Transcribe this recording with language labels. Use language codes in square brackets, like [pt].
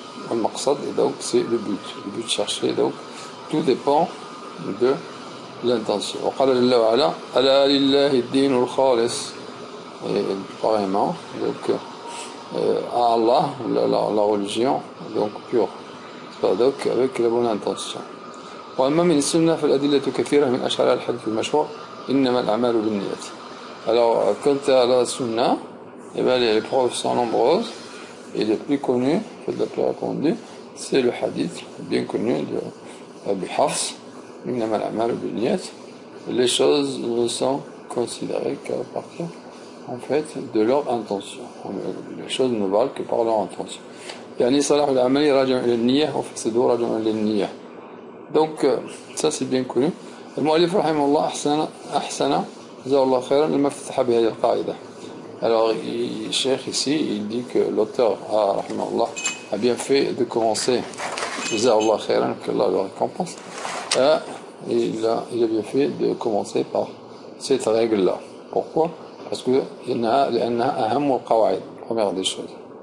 [fr] Le maqsad, et donc c'est le but cherché, donc tout dépend de l'intention. [ar] وقال جل وعلا ألا لله الدين الخالص, [fr] et pareillement donc à Allah la religion donc pure, donc avec la bonne intention. [ar] وأما من السنة فالأدلة كثيرة من أشهرها الحديث المشهور إنما الأعمال بالنيات. [fr] Alors quant à la sunna, eh bien, les preuves sont nombreuses et les plus connues, la plus répandue, c'est le hadith bien connu de Abu Hafs, [ar] إنما الأعمال بالنيات. [fr] Les choses ne sont considérées qu'à partir en fait de leur intention. Les choses ne valent que par leur intention. [ar] يعني صلاح العمل راجع إلى النية وفسده راجع إلى النية. [fr] Donc ça c'est bien connu. [ar] المؤلف رحمه الله أحسن جزاه الله خيرا لما افتتح بهذه القاعدة. [fr] Alors le cheikh ici il dit que l'auteur rahimahullah a bien fait de commencer, [ar] جزاه الله خيرا, [fr] que Allah le récompense, il a bien fait de commencer par cette règle là. Pourquoi? Parce que [ar] لأنها أهم القواعد, [fr] première des choses.